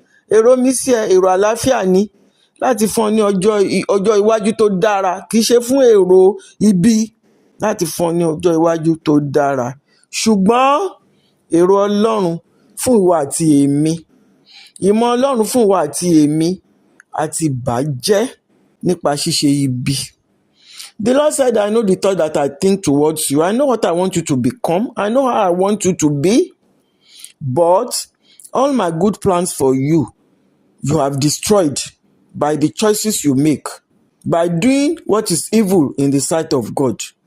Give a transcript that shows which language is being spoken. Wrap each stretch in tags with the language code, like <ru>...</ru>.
<yo>Èrò mi sí ẹ, èrò àlàáfíà ni, láti fún ọ ní ọjọ́ iwájú tó dára, kì í ṣe fún èrò ibi, láti fún ọ ní ọjọ́ iwájú tó dára. Ṣùgbọ́n èrò Ọlọ́run fún ìwọ àti èmi, ìmọ̀ Ọlọ́run fún ìwọ àti èmi àti bàjẹ́ nípa ṣíṣe ibi.</yo> <en>The Lord said, I know the thought that I think towards you. I know what I want you to become. I know how I want you to be. But all my good plans for you, you have destroyed by the choices you make, by doing what is evil in the sight of God.</en>